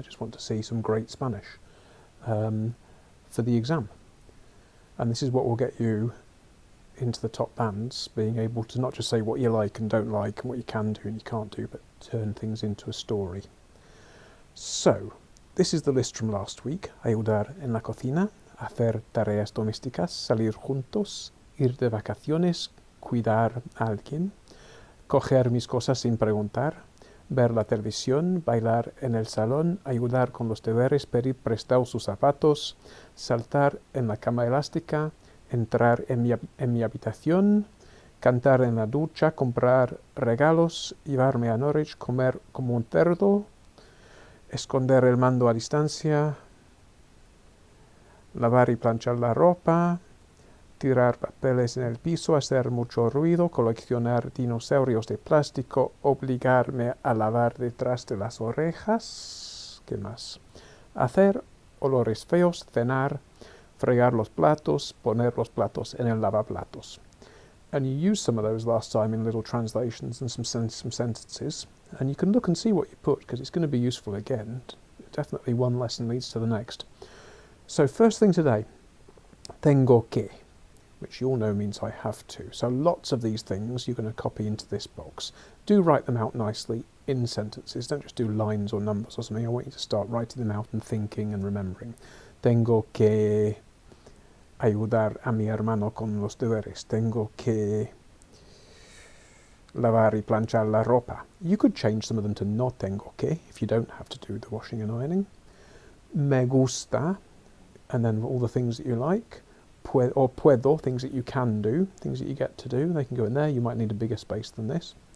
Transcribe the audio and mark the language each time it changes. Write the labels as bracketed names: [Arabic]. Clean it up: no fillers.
[English] I just want to see some great Spanish for the exam. And this is what will get you into the top bands, being able to not just say what you like and don't like and what you can do and you can't do, but turn things into a story. So, this is the list from last week. [Spanish] Ayudar en la cocina, hacer tareas domésticas, salir juntos, ir de vacaciones, cuidar a alguien, coger mis cosas sin preguntar, ver la televisión, bailar en el salón, ayudar con los deberes, pedir prestados sus zapatos, saltar en la cama elástica, entrar en mi habitación, cantar en la ducha, comprar regalos, llevarme a Norwich, comer como un cerdo, esconder el mando a distancia, lavar y planchar la ropa, tirar papeles en el piso, hacer mucho ruido, coleccionar dinosaurios de plástico, obligarme a lavar detrás de las orejas. ¿Qué más? Hacer olores feos, cenar, fregar los platos, poner los platos en el lavaplatos. [English] And you used some of those last time in little translations and some sentences, and you can look and see what you put, because it's going to be useful again. Definitely one lesson leads to the next. So first thing today, [Spanish] tengo que, [English] which you all know means I have to. So lots of these things you're going to copy into this box. Do write them out nicely in sentences. Don't just do lines or numbers or something. I want you to start writing them out and thinking and remembering. [Spanish] Tengo que ayudar a mi hermano con los deberes. Tengo que lavar y planchar la ropa. [English] You could change some of them to [Spanish] no tengo que [English] if you don't have to do the washing and ironing. [Spanish] Me gusta, [English] and then all the things that you like. Or puedo, things that you can do, things that you get to do. They can go in there. You might need a bigger space than this.